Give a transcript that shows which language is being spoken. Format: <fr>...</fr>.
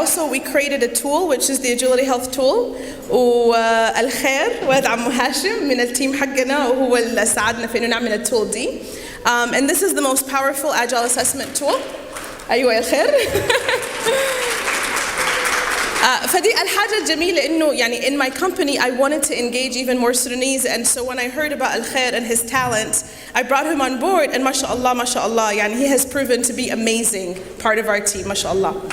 <en>We created a tool which is the Agility Health tool.</en> <ar>والخير وهذا عمو هاشم من التيم حقنا وهو اللي ساعدنا في إنه نعمل التول دي.</ar> <en>And this is the most powerful Agile assessment tool.</en> <ar>أيوة يا الخير. فدي الحاجة الجميلة إنه يعني</ar> <en>in my company I wanted to engage even more Sudanese, and so when I heard about Al-Khair and his talent, I brought him on board, and mashallah,</en> <ar>يعني</ar> <en>he has proven to be amazing part of our team, mashallah.</en>